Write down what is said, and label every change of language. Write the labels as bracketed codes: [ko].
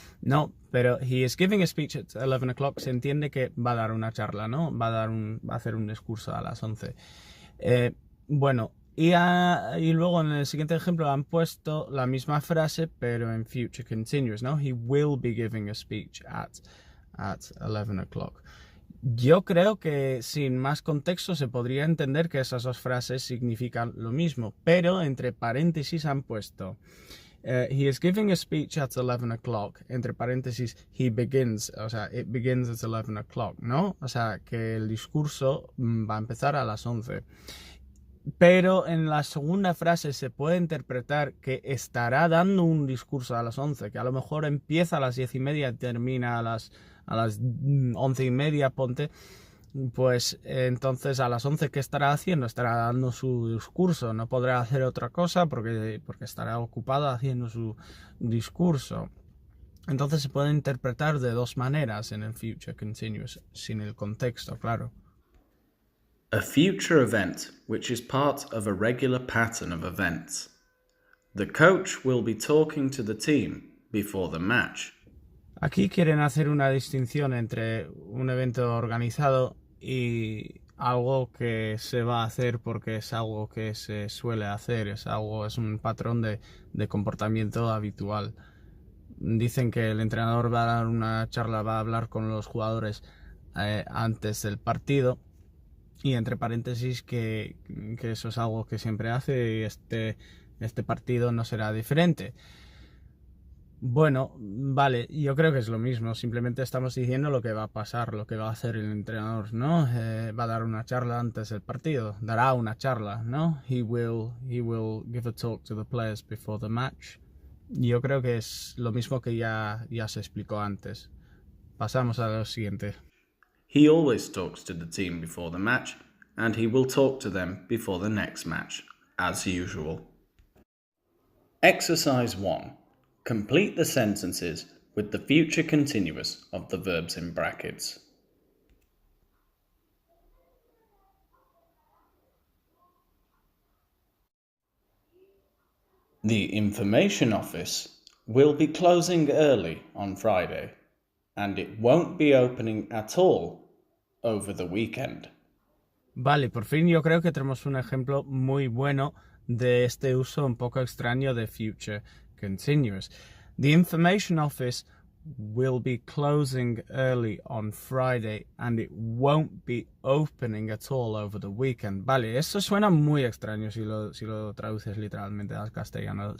[es] No, pero [en] he is giving a speech at 11 o'clock [es] se entiende que va a dar una charla, ¿no? Va a hacer un discurso a las 11. Bueno, Y luego en el siguiente ejemplo han puesto la misma frase, pero en future continuous, ¿no? [en] He will be giving a speech at 11 o'clock. [es] Yo creo que sin más contexto se podría entender que esas dos frases significan lo mismo, pero entre paréntesis han puesto [en] he is giving a speech at 11 o'clock, [es] entre paréntesis, [en] he begins, [es] o sea, [en] it begins at 11 o'clock, [es] ¿no? O sea, que el discurso va a empezar a las 11. Pero en la segunda frase se puede interpretar que estará dando un discurso a las 11, que a lo mejor empieza a las 10:30 y termina a las 11:30, ponte. Pues entonces a las 11, ¿qué estará haciendo? Estará dando su discurso, no podrá hacer otra cosa porque estará ocupada haciendo su discurso. Entonces se puede interpretar de dos maneras en el future continuous, sin el contexto, claro. [en] A future event which is part of a regular pattern of events. The coach will be talking to the team before the match. [es] Aquí quieren hacer una distinción entre un evento organizado y algo que se va a hacer porque es algo que se suele hacer, es un patrón de comportamiento habitual. Dicen que el entrenador va a dar una charla, va a hablar con los jugadores antes del partido, y entre paréntesis que eso es algo que siempre hace y este partido no será diferente. Bueno, vale, yo creo que es lo mismo, simplemente estamos diciendo lo que va a pasar, lo que va a hacer el entrenador, ¿no? Va a dar una charla antes del partido, dará una charla, ¿no? [en] He will give a talk to the players before the match. [es] Yo creo que es lo mismo que ya se explicó antes. Pasamos a lo siguiente. [en] He always talks to the team before the match, and he will talk to them before the next match, as usual. Exercise 1. Complete the sentences with the future continuous of the verbs in brackets. The information office will be closing early on Friday, and it won't be opening at all over the weekend. [es] Vale, por fin yo creo que tenemos un ejemplo muy bueno de este uso un poco extraño de future continuous. [en] The information office will be closing early on Friday and it won't be opening at all over the weekend. [es] Vale, esto suena muy extraño si lo traduces literalmente al castellano.